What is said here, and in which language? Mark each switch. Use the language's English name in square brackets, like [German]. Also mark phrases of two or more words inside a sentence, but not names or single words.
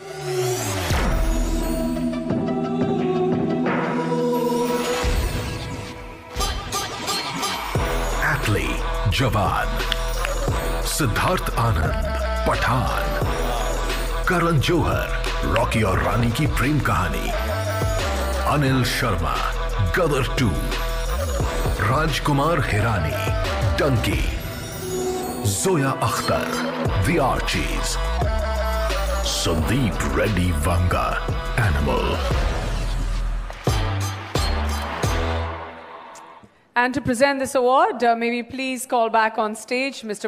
[English] Atlee, Jawan. Siddharth Anand, Pathaan. Karan Johar, Rocky और रानी की प्रेम कहानी. Anil Sharma, Gadar 2. Rajkumar Hirani, Donkey. Zoya Akhtar, The Archies. Sandeep Reddy Vanga, Animal. And to present this award, may we please call back on stage Mr.